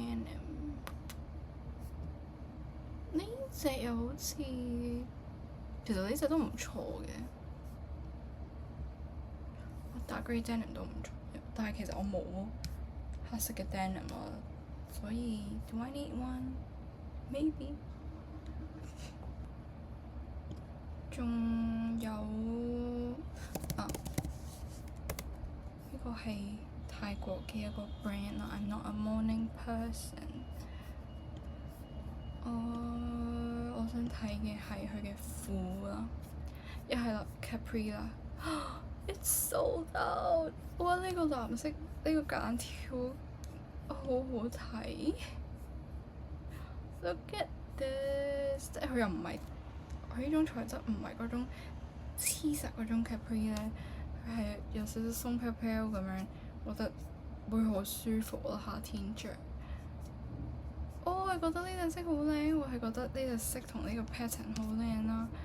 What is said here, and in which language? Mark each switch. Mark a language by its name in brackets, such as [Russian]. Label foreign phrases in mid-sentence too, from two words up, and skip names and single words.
[Cantonese] 呢隻又好似，其實呢隻都唔錯嘅。打 [English] grey denim [Cantonese] 都唔錯，但係其實我冇黑色嘅 denim 啊，所以 [English] do I need one? [Cantonese] Maybe。仲有呢個係泰國嘅一個 brand 啦。 [English] I'm not a morning person。 [Cantonese] 我想睇嘅係佢嘅褲啦，一係啦 Capri 啦。 [English] It's sold out！ [Cantonese] 哇！呢個藍色呢個間條好好睇。 [English] Look at this！ [Cantonese] 即係佢又唔係，佢呢種材質唔係嗰種黐實嗰種 Capri 咧，佢係有少少鬆飄飄咁樣，我覺得會好舒服咯，夏天着。我係覺得呢隻色好靚，我係覺得呢隻色同呢個 pattern 好靚啦。